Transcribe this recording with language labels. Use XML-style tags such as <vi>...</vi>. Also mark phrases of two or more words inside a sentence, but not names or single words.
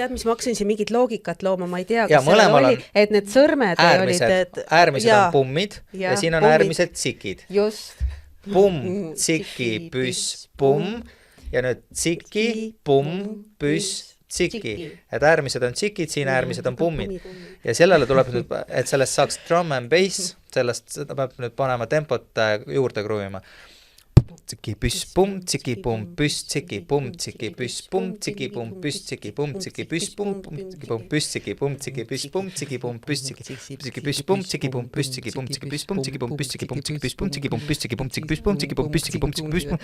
<et>Tead, mis ma hakkasin siin mingit loogikat looma, ma ei tea, kas sellel oli, et need sõrmed olid... Äärmised on pummid ja siin on pummid. Äärmised tsikid. Just. Pumm, tsiki, püss, pumm ja nüüd tsiki, pumm, püss, tsiki. Et äärmised on tsikid, siin äärmised on pummid. Ja sellele tuleb nüüd, et sellest saaks</et> <en>drum and bass,</en> <et>sellest seda peab nüüd panema tempot juurde kruvima. Tsiki, püss, pumm, tsiki, pumm, püss, tsiki, pumm, tsiki, püss, pumm, tsiki, pumm, püss, tsiki, pumm, tsiki, püss, pumm, tsiki, pumm, püss, tsiki, pumm, tsiki, püss, pumm, tsiki, pumm, püss, tsiki, püss, pumm, tsiki, pumm, püss, tsiki, pumm, tsiki, püss, pumm, tsiki, pumm, püss, tsiki, pumm, tsiki, püss, pumm, tsiki, pumm, püss, tsiki, pumm, tsiki, püss, pumm, tsiki, pumm, püss, tsiki, pumm, tsiki, püss, pumm.</et>